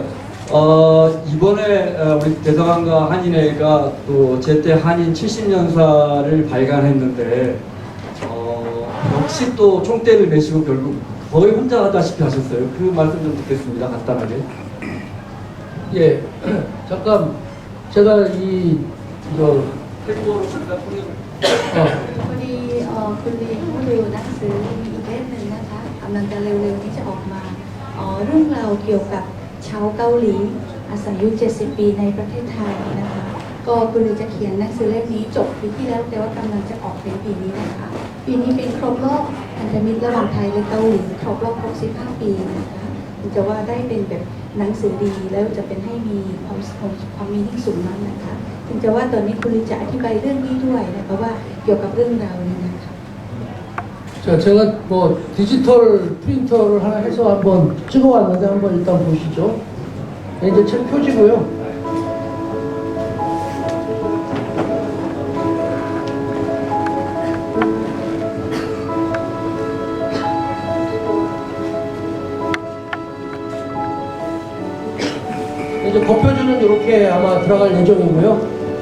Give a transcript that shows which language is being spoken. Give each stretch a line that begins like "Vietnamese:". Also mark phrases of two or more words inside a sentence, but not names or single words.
Korean: 이번에 우리 대사관과 한인회가 또 제때 한인 70년사를 발간했는데 역시 또 총대를 메시고 결국 거의 혼자 하다시피 하셨어요. 그 말씀 좀 듣겠습니다. 간단하게. 예, 잠깐 제가 태국어로 잠깐 통역을.
Thai: พอดีคุณลีเขาดูหนังสือมีอีกเล่มหนึ่งนะคะกำลังจะเร็วๆที่จะออกมาเรื่องราวเกี่ยวกับชาวเกาหลีอา ศัยอยู่70 ปีในประเทศไทยนะคะก็คุณลีจะเขียนหนังสือเล่มนี้จบปีที่แล้วแต่ว่ากำลังจะออกในปีนี้นะคะปีนี้เป็นครบรอบพันธมิตรระหว่างไทยและเกาหลีครบรอบ65 ปีนะคะจะว่าได้เป็นแบบหนังสือดีแล้วจะเป็นให้มีความมีที่สูงมากนะคะถึงจะว่าตอนนี้คุณลีจะอธิบายเรื่องนี้ด้วยนะคะว่าเกี่ยวกับเรื่องราวนี้นะคะ
Korean: 자, 제가 뭐 디지털 프린터를 하나 해서 한번 찍어왔는데 한번 일단 보시죠. 이제 책 표지고요. 이제 겉표지는 이렇게 아마 들어갈 예정이고요.